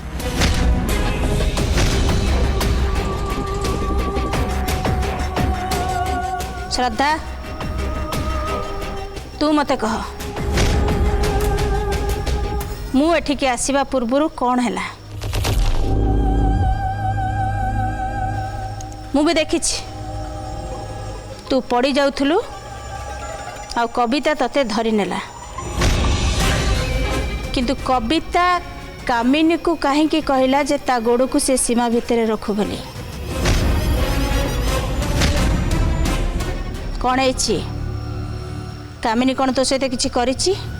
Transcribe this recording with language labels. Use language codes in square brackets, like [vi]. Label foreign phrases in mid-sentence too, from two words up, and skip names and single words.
[or] ଶ୍ରଦ୍ଧା ତୁ ମତେ କହ ମୁ ଏଠିକି ଆସିବା ପୂର୍ବରୁ କଣ ହେଲା? ମୁ ଭି ଦେଖି ତୁ ପଡ଼ି ଯାଉଥିଲୁ ଆ କବିତା ତତେ ଧରି ନେଲା କିନ୍ତୁ କବିତା କାମିନୀ କୁ କହିଁ କହିଲା ଯେ ତା ଗୋଡ଼ କୁ ସେ ସୀମା ଭିତର ରଖୁ ବୋଲି। କଣ ହେ କାମିନୀ କଣ ତୋ ସହିତ କିଛି କରିଛି?